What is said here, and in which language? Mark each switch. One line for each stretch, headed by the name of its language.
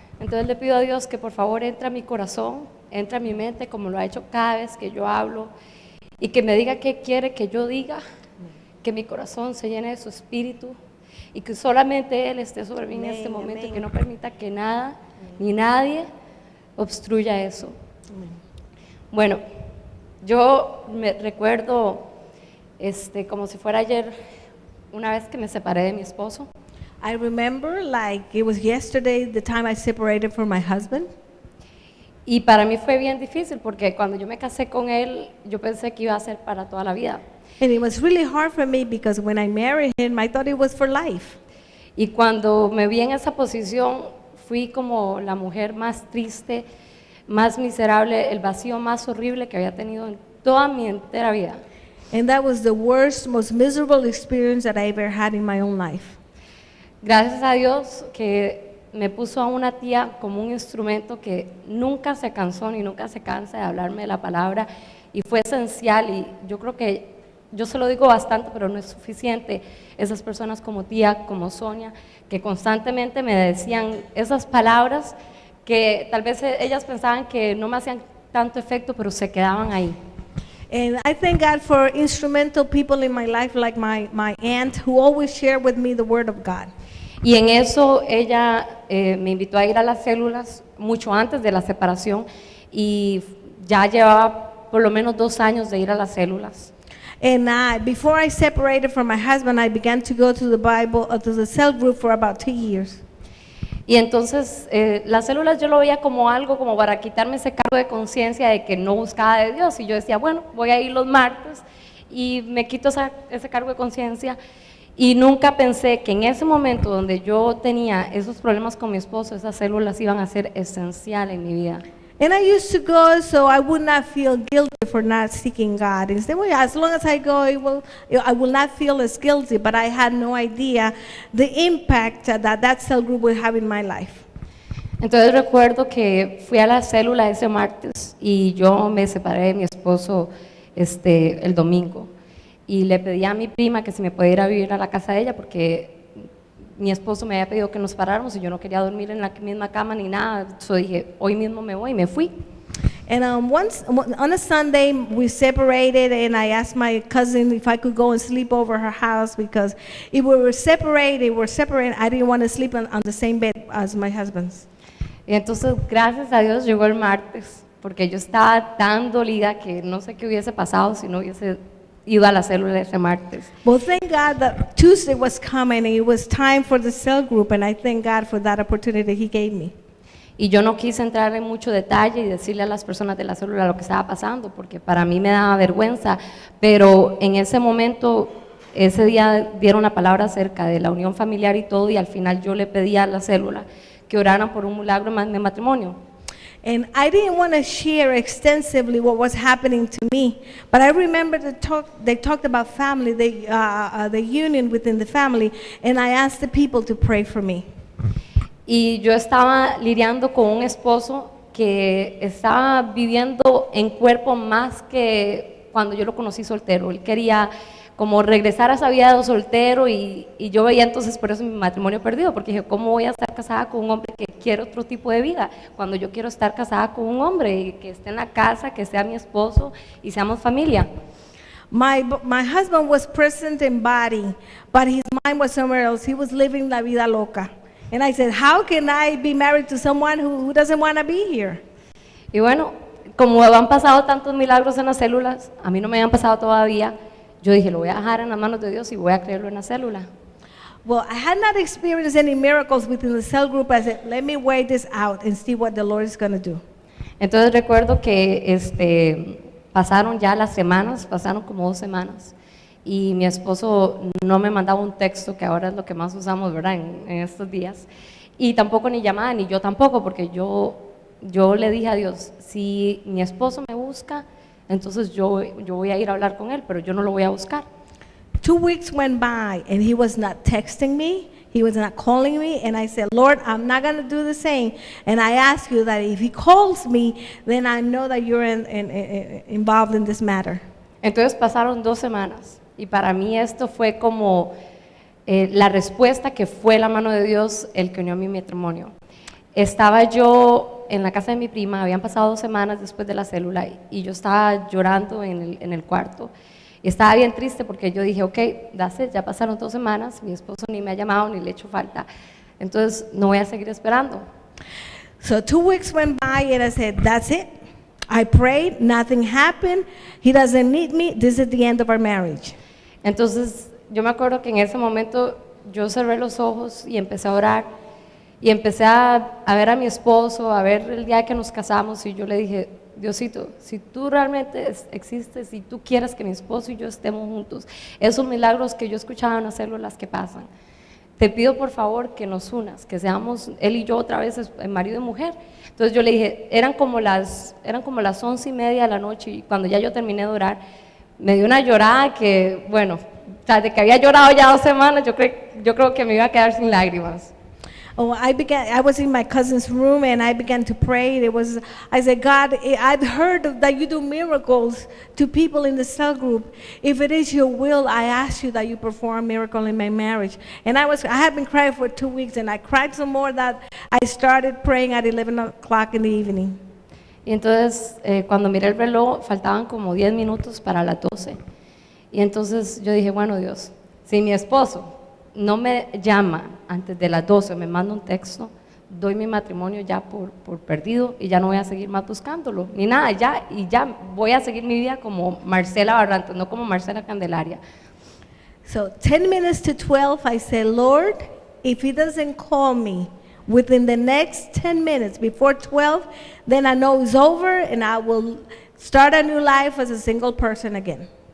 Spanish: Entonces le pido a Dios que por favor entre a mi corazón, entre a mi mente, como lo ha hecho cada vez que yo hablo, y que me diga qué quiere que yo diga, que mi corazón se llene de su espíritu y que solamente Él esté sobre mí en este momento y que no permita que nada ni nadie obstruya eso. Bueno, yo me recuerdo como si fuera ayer, una vez que me separé de mi esposo.
English: I remember like it was yesterday the time I separated from my husband.
Spanish: Y para mí fue bien difícil porque cuando yo me casé con él, yo pensé que iba a ser para toda la vida.
English: And it was really hard for me because when I married him, I thought it was for life.
Spanish: Y cuando me vi en esa posición, fui como la mujer más triste, más miserable, el vacío más horrible que había tenido en toda mi entera vida.
English: And that was the worst, most miserable experience that I ever had in my own life.
Spanish: Gracias a Dios que me puso a una tía como un instrumento que nunca se cansó ni nunca se cansa de hablarme de la palabra y fue esencial, y yo creo que yo se lo digo bastante, pero no es suficiente. Esas personas como tía, como Sonia, que constantemente me decían esas palabras que tal vez ellas pensaban que no me hacían tanto efecto, pero se quedaban ahí.
English: And I thank God for instrumental people in my life like my aunt who always shared with me the word of God.
Spanish: Y en eso ella me invitó a ir a las células mucho antes de la separación y ya llevaba por lo menos 2 años de ir a las células.
English: And before I separated from my husband, I began to go to the cell group for about 2 years.
Spanish: Y entonces las células yo lo veía como algo como para quitarme ese cargo de conciencia de que no buscaba de Dios, y yo decía, bueno, voy a ir los martes y me quito ese cargo de conciencia, y nunca pensé que en ese momento donde yo tenía esos problemas con mi esposo, esas células iban a ser esenciales en mi vida.
English: And I used to go so I would not feel guilty for not seeking God. And well, as long as I go, I will not feel as guilty, but I had no idea the impact that cell group would have in my life.
Spanish: Entonces recuerdo que fui a la célula ese martes y yo me separé de mi esposo el domingo, y le pedí a mi prima que si me podía ir a vivir a la casa de ella porque mi esposo me había pedido que nos paráramos y yo no quería dormir en la misma cama ni nada. Entonces dije, hoy mismo me voy, y me fui.
English: And on a Sunday, we separated, and I asked my cousin if I could go and sleep over her house because if we were separated, I didn't want to sleep on the same bed as my husband's.
Spanish: Y entonces, gracias a Dios, llegó el martes, porque yo estaba tan dolida que no sé qué hubiese pasado si no hubiese ido a la célula ese martes.
English: Well, thank God that Tuesday was coming and it was time for the cell group, and I thank God for that opportunity He gave me.
Spanish: Y yo no quise entrar en mucho detalle y decirle a las personas de la célula lo que estaba pasando, porque para mí me daba vergüenza, pero en ese momento, ese día dieron una palabra acerca de la unión familiar y todo, y al final yo le pedí a la célula que oraran por un milagro de matrimonio.
English: And I didn't want to share extensively what was happening to me, but I remember they talked about family, the union within the family, and I asked the people to pray for me.
Spanish: Y yo estaba lidiando con un esposo que estaba viviendo en cuerpo más que cuando yo lo conocí soltero. Él quería como regresar a esa vida de soltero y yo veía entonces por eso mi matrimonio perdido, porque dije, ¿cómo voy a estar casada con un hombre que quiere otro tipo de vida? Cuando yo quiero estar casada con un hombre que esté en la casa, que sea mi esposo y seamos familia.
English: My husband was present in body, but his mind was somewhere else. He was living
Spanish: la vida loca.
English: And I said, how can I be married to someone who doesn't want to be here?
Spanish: Y bueno, como han pasado tantos milagros en las células, a mí no me habían pasado todavía, yo dije, lo voy a dejar en las manos de Dios y voy a creerlo en la célula.
English: Well, I had not experienced any miracles within the cell group. I said, let me wait this out and see what the Lord is going to do.
Spanish: Entonces recuerdo que pasaron ya las semanas, pasaron como 2 semanas, y mi esposo no me mandaba un texto, que ahora es lo que más usamos, ¿verdad?, en estos días, y tampoco ni llamada, ni yo tampoco, porque yo le dije a Dios, si mi esposo me busca, entonces yo voy a ir a hablar con él, pero yo no lo voy a buscar.
English: 2 weeks went by and he was not texting me, he was not calling me, and I said, Lord, I'm not going to do the same. And I ask you that if he calls me, then I know that you're involved in this matter.
Spanish: Entonces pasaron 2 semanas y para mí esto fue como la respuesta que fue la mano de Dios el que unió mi matrimonio. Estaba yo en la casa de mi prima, habían pasado 2 semanas después de la célula y yo estaba llorando en el cuarto. Y estaba bien triste porque yo dije, ok, ya pasaron 2 semanas, mi esposo ni me ha llamado ni le he hecho falta, entonces no voy a seguir esperando.
English: So 2 weeks went by and I said, that's it. I prayed, nothing happened, he doesn't need me, this is the end of our marriage.
Spanish: Entonces yo me acuerdo que en ese momento yo cerré los ojos y empecé a orar y empecé a ver a mi esposo, a ver el día que nos casamos y yo le dije, Diosito, si tú realmente existes, si tú quieres que mi esposo y yo estemos juntos, esos milagros que yo escuchaba en las células que pasan, te pido por favor que nos unas, que seamos él y yo otra vez marido y mujer. Entonces yo le dije, eran como las 11:30 de la noche y cuando ya yo terminé de orar, me dio una llorada que, bueno, o sea, de que había llorado ya 2 semanas, yo creo que me iba a quedar sin lágrimas.
English: Oh, I was in my cousin's room and I began to pray. I said, God, I've heard that you do miracles to people in the cell group. If it is your will, I ask you that you perform a miracle in my marriage. And I had been crying for 2 weeks and I cried some more that I started praying at 11 o'clock in the evening.
Spanish: Y entonces cuando miré el reloj faltaban como 10 minutos para las 12. Y entonces yo dije, bueno Dios, si mi esposo no me llama antes de las 12, me manda un texto, doy mi matrimonio ya por perdido y ya no voy a seguir más buscándolo, ni nada, ya voy a seguir mi vida como Marcela Barrantes, no como Marcela Candelaria.
English: So 10 minutes to 12, I said, Lord, if he doesn't call me within the next 10 minutes before 12, then I know it's over and I will start a new life as a single person again.